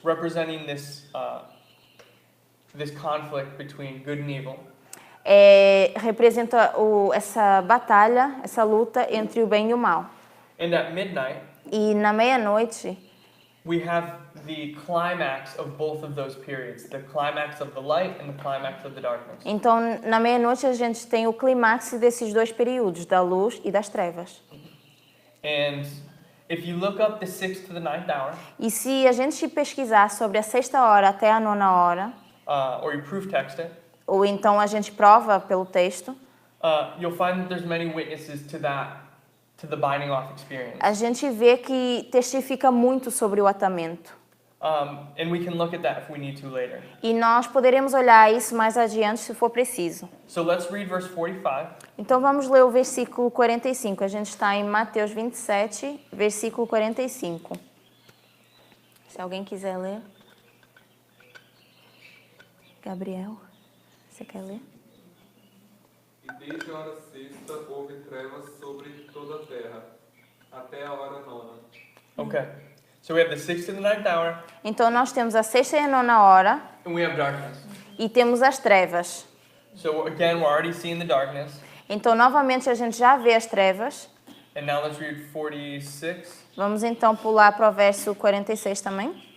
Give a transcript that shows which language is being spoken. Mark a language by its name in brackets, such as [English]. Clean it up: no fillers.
[English] representing this conflict between good and evil. [Portuguese] representa essa batalha, essa luta entre o bem e o mal. [English] And at midnight, [Portuguese] E na meia-noite, [English] we have the climax of both of those periods, the climax of the light and the climax of the darkness. [Portuguese] então na meia-noite a gente tem o clímax desses dois períodos, da luz e das trevas. [English] And if you look up the 6th to the 9th hour, [Portuguese] E se a gente pesquisar sobre a 6ª hora até a 9ª hora, [English] or you proof text it, [Portuguese] ou então a gente prova pelo texto, [English] you'll find that there's many witnesses to the binding off experience. [Portuguese] a gente vê que testifica muito sobre o atamento. [English] And we can look at that if we need to later. [Portuguese] E nós poderemos olhar isso mais adiante se for preciso. [English] So let's read verse 45. [Portuguese] Então vamos ler o versículo 45. A gente está em Mateus 27, versículo 45. Se alguém quiser ler. Gabriel, você quer ler? E desde a hora sexta houve trevas sobre toda a terra, até a hora nona. [English] Okay. So we have the 6th to the 9th hour, [Portuguese] Então nós temos a 6ª e a 9ª hora [English] and we have darkness. [Portuguese] e temos as trevas. [English] So again, we're already seeing the darkness. [Portuguese] Então novamente a gente já vê as trevas. [English] And now let's read 46. [Portuguese] Vamos então pular para o verso 46 também.